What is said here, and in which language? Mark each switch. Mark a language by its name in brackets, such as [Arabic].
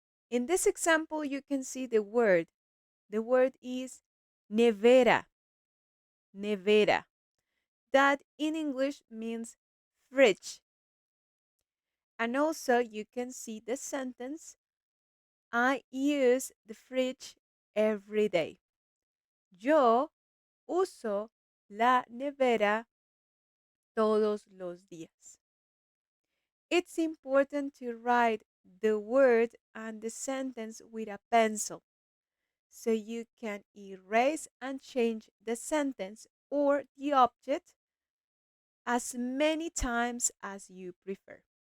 [English] In this example, you can see the word. The word is nevera, nevera. That in English means fridge. And also, you can see the sentence, I use the fridge every day. [Spanish] Yo uso la nevera todos los días. [English] It's important to write the word and the sentence with a pencil so you can erase and change the sentence or the object as many times as you prefer.